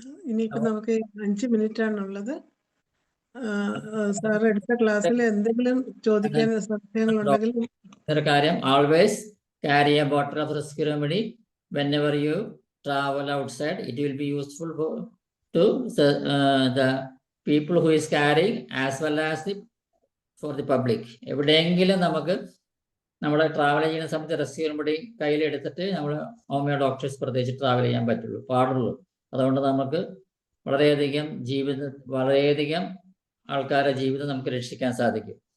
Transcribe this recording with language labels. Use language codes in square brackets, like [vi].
[ml] ഇനിയിപ്പോ നമുക്ക് 5 മിനിറ്റ് ആണുള്ളത്. സാർ എടുത്ത ക്ലാസ്സിൽ എന്തെങ്കിലും ചോദിക്കാൻ സംശയങ്ങളുണ്ടെങ്കിൽ ഒരു കാര്യം, [en] Always carry a bottle of rescue remedy whenever you travel outside. It will be useful to the people who is carrying as well as for the public. [ml] എവിടെയെങ്കിലും നമുക്ക് നമ്മൾ ട്രാവൽ ചെയ്യുന്ന സമയത്ത് റെസ്ക്യൂ റെമഡി കയ്യിലെടുത്തിട്ട് നമ്മൾ ഹോമിയോ ഡോക്ടേഴ്സ് പ്രത്യേകിച്ച് travel ചെയ്യാൻ പാടുള്ളൂ. അതുകൊണ്ട് നമുക്ക് വളരെയധികം ആൾക്കാരുടെ ജീവിതം നമുക്ക് രക്ഷിക്കാൻ സാധിക്കും.